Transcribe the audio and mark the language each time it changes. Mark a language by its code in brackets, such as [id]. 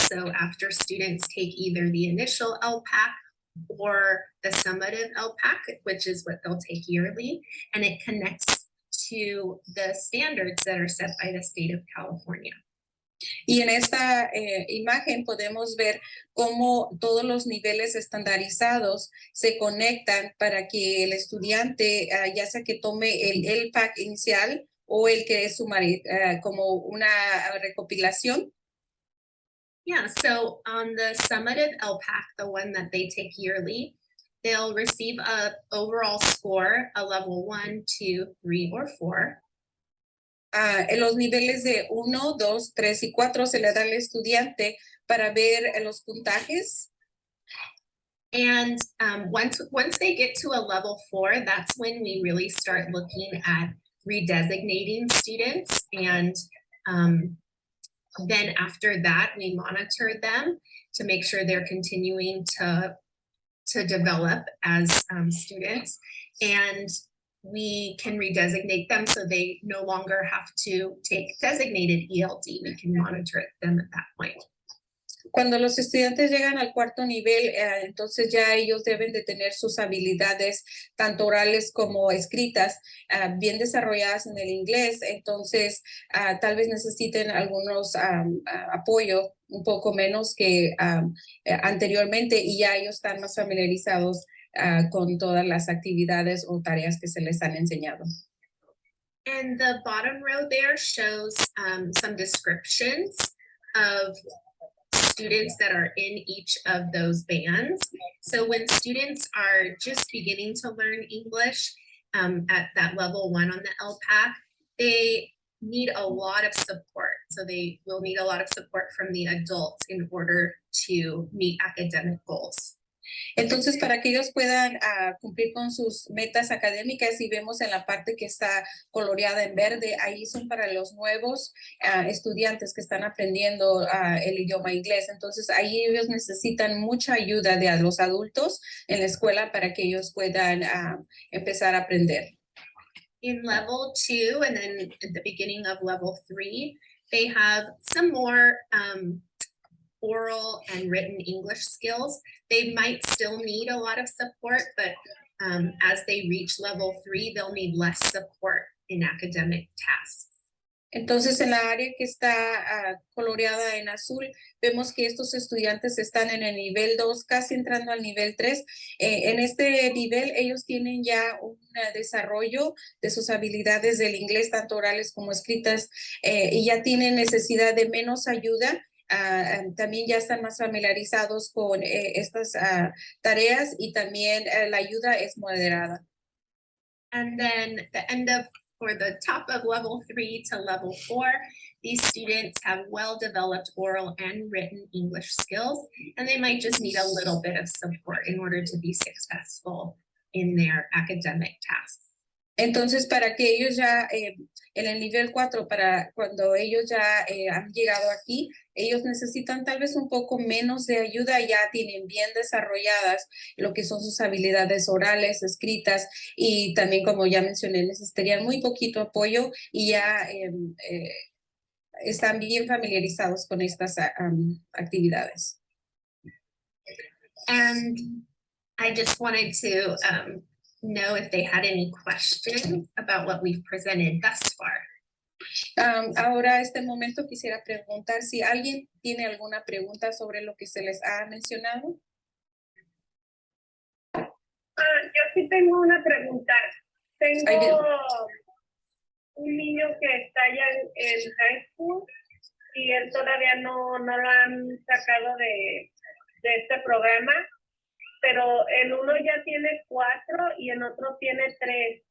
[en] So after students take either the initial LPAC or the summative LPAC, which is what they'll take yearly, and it connects to the standards that are set by the state of California. [es] Y en esta imagen podemos ver cómo todos los niveles estandarizados se conectan para que el estudiante, ya sea que tome el LPAC inicial o el que es como una recopilación. [en] Yeah, so on the summative LPAC, the one that they take yearly, they'll receive a overall score, a level 1, 2, 3, or 4. [es] En los niveles de 1, 2, 3 y 4 se le da al estudiante para ver los puntajes. [en] And once they get to a level 4, that's when we really start looking at redesignating students. And then after that, we monitor them to make sure they're continuing to develop as students. And we can redesignate them so they no longer have to take designated ELD. We can monitor them at that point. [es] Cuando los estudiantes llegan al cuarto nivel, entonces ya ellos deben de tener sus habilidades, tanto orales como escritas, bien desarrolladas en el inglés. Entonces, tal vez necesiten algunos apoyo un poco menos que anteriormente y ya ellos están más familiarizados con todas las actividades o tareas que se les han enseñado. [en] And the bottom row there shows some descriptions of students that are in each of those bands. So when students are just beginning to learn English at that level 1 on the LPAC, they need a lot of support. So they will need a lot of support from the adults in order to meet academic goals. [es] Entonces, para que ellos puedan cumplir con sus metas académicas, y vemos en la parte que está coloreada en verde, ahí son para los nuevos estudiantes que están aprendiendo el idioma inglés. Entonces, ahí ellos necesitan mucha ayuda de los adultos en la escuela para que ellos puedan empezar a aprender. [en] In level 2 and then at the beginning of level 3, they have some more oral and written English skills. They might still need a lot of support, but as they reach level 3, they'll need less support in academic tasks. [es] Entonces, en la área que está coloreada en azul, vemos que estos estudiantes están en el nivel 2, casi entrando al nivel 3. En este nivel, ellos tienen ya un desarrollo de sus habilidades del inglés, tanto orales como escritas, y ya tienen necesidad de menos ayuda. También ya están más familiarizados con estas tareas, y también la ayuda es moderada. [en] And then for the top of level 3 to level 4, these students have well-developed oral and written English skills, and they might just need a little bit of support in order to be successful in their academic tasks. [es] Entonces, para que ellos ya en el nivel 4, para cuando ellos ya han llegado aquí, ellos necesitan tal vez un poco menos de ayuda, ya tienen bien desarrolladas lo que son sus habilidades orales, escritas, y también, como ya mencioné, necesitarían muy poquito apoyo y ya están bien familiarizados con estas actividades. [en] And I just wanted to know if they had any questions about what we've presented thus far. [es] Ahora, este momento quisiera preguntar si alguien tiene alguna pregunta sobre lo que se les ha mencionado. Yo sí tengo una pregunta. Tengo un niño que está ya en high school y él todavía no lo han sacado de este programa, pero en uno ya tiene 4 y en otro tiene 3.